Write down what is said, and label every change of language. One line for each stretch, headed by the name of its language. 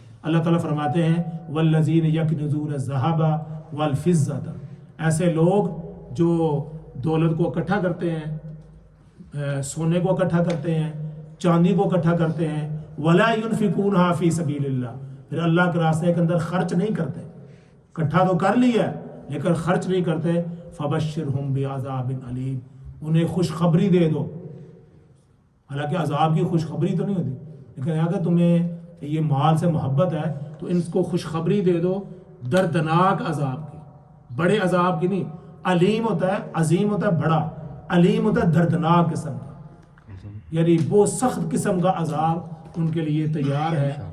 Urdu: اللہ تعالیٰ فرماتے ہیں
Arabic: والذین یکنزون الذھب والفضة،
Urdu: ایسے لوگ جو دولت کو اکٹھا کرتے ہیں، سونے کو اکٹھا کرتے ہیں، چاندی کو اکٹھا کرتے ہیں،
Arabic: ولا ينفقونها فی سبیل اللہ،
Urdu: پھر اللہ کے راستے کے اندر خرچ نہیں کرتے. اکٹھا تو کر لیا لیکن خرچ نہیں کرتے.
Arabic: فبشرہم بعذاب علیم،
Urdu: انہیں خوشخبری دے دو. حالانکہ عذاب کی خوشخبری تو نہیں ہوتی، لیکن اگر تمہیں یہ مال سے محبت ہے تو ان کو خوشخبری دے دو دردناک عذاب کی، بڑے عذاب کی نہیں. علیم ہوتا ہے، عظیم ہوتا ہے بڑا، علیم ہوتا ہے دردناک قسم کا، یعنی وہ سخت قسم کا عذاب ان کے لیے تیار ہے.